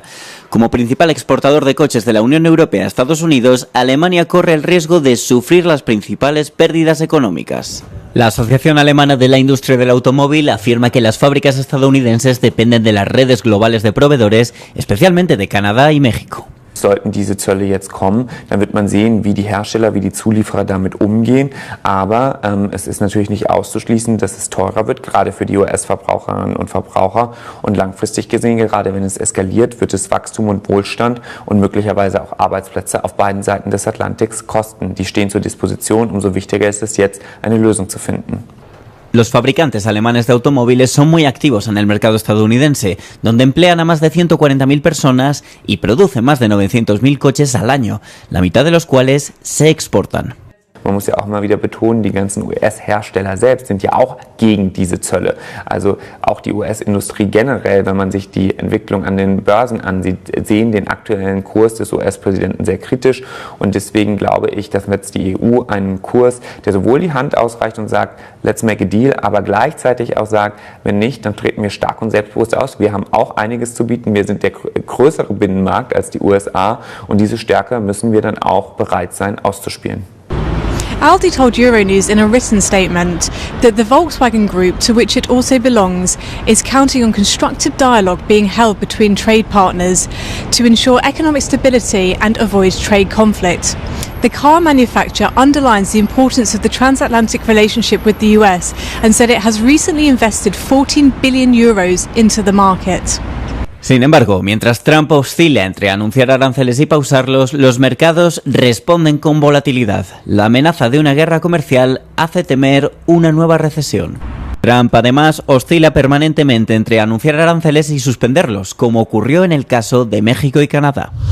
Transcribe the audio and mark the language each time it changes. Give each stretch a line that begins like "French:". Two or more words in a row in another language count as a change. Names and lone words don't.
Spanish: Como principal exportador de coches de la Unión Europea a Estados Unidos, Alemania corre el riesgo de sufrir las principales pérdidas económicas. La Asociación Alemana de la Industria del Automóvil afirma que las fábricas estadounidenses dependen de las redes globales de proveedores, especialmente de Canadá y México.
German: Sollten diese Zölle jetzt kommen, dann wird man sehen, wie die Hersteller, wie die Zulieferer damit umgehen. Aber es ist natürlich nicht auszuschließen, dass es teurer wird, gerade für die US-Verbraucherinnen und Verbraucher. Und langfristig gesehen, gerade wenn es eskaliert, wird es Wachstum und Wohlstand und möglicherweise auch Arbeitsplätze auf beiden Seiten des Atlantiks kosten. Die stehen zur Disposition. Umso wichtiger ist es jetzt, eine Lösung zu finden. Los fabricantes alemanes de automóviles son muy activos en el mercado estadounidense, donde emplean a más de 140.000 personas y producen más de 900.000 coches al año, la mitad de los cuales se exportan. Man muss ja auch mal wieder betonen, die ganzen US-Hersteller selbst sind ja auch gegen diese Zölle. Also auch die US-Industrie generell, wenn man sich die Entwicklung an den Börsen ansieht, sehen den aktuellen Kurs des US-Präsidenten sehr kritisch. Und deswegen glaube ich, dass jetzt die EU einen Kurs, der sowohl die Hand ausreicht und sagt,
English: let's make a deal,
German: aber gleichzeitig auch sagt, wenn nicht, dann treten wir stark und selbstbewusst aus. Wir haben auch einiges zu bieten. Wir sind der größere Binnenmarkt als die USA und diese Stärke müssen wir dann auch bereit sein auszuspielen.
English: Aldi told Euronews in a written statement that the Volkswagen Group, to which it also belongs, is counting on constructive dialogue being held between trade partners to ensure economic stability and avoid trade conflict. The car manufacturer underlines the importance of the transatlantic relationship with the US and said it has recently invested 14 billion euros into the market.
Spanish: Sin embargo, mientras Trump oscila entre anunciar aranceles y pausarlos, los mercados responden con volatilidad. La amenaza de una guerra comercial hace temer una nueva recesión. Trump, además, oscila permanentemente entre anunciar aranceles y suspenderlos, como ocurrió en el caso de México y Canadá.